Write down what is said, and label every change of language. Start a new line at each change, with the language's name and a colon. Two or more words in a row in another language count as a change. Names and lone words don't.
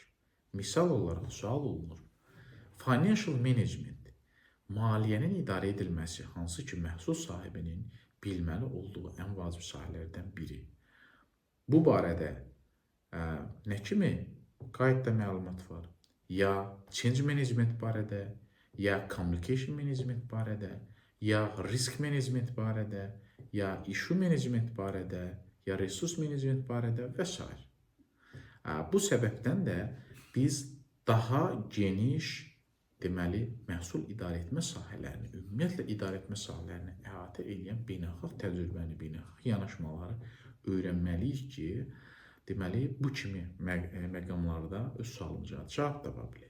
Azerbaijani: Misal olaraq sual olunur,
English: financial management,
Azerbaijani: maliyyənin idarə edilməsi, hansı ki məhsul sahibinin bilməli olduğu ən vacib sahələrdən biri. Bu barədə nə kimi qaydda məlumat var? Ya
English: change management
Azerbaijani: barədə, ya
English: communication management
Azerbaijani: barədə, ya
English: risk management
Azerbaijani: barədə, ya
English: issue management
Azerbaijani: barədə, ya
English: resource management
Azerbaijani: barədə və s. Bu səbəbdən də biz daha geniş məhsul idarə etmə sahələrini, ümumiyyətlə idarə etmə sahələrini əhatə edən beynəlxalq təcrübəni, beynəlxalq yanaşmaları öyrənməliyik ki, bu kimi məqamlarda öz sualımıza cavab tapa bilək.